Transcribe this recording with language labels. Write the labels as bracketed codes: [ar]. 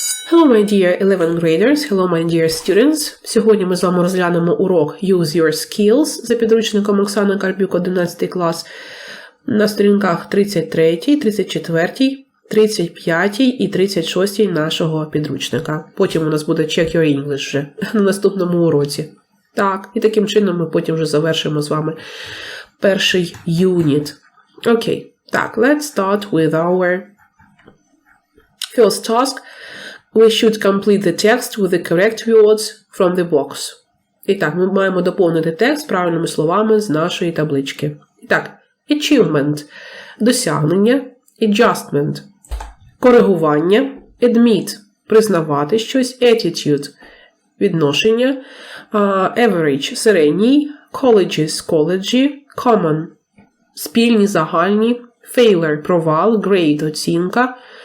[en] Hello my dear 11th graders, hello my dear students. [uk] Сьогодні ми з вами розглянемо урок Use Your Skills за підручником Оксани Карпюк, 11 клас, на сторінках 33, 34, 35 і 36 нашого підручника. Потім у нас буде Check Your English вже на наступному уроці. Так, і таким чином ми потім вже завершимо з вами перший юніт. Окей. [en] Так, let's start with our first task. We should complete the text with the correct words from the box. [uk] І так, ми маємо доповнити текст правильними словами з нашої таблички. І так, achievement – досягнення, adjustment – коригування, admit – признавати щось, attitude – відношення, average – середній, colleges – коледжі, common – спільні, загальні, failure – провал, grade – оцінка,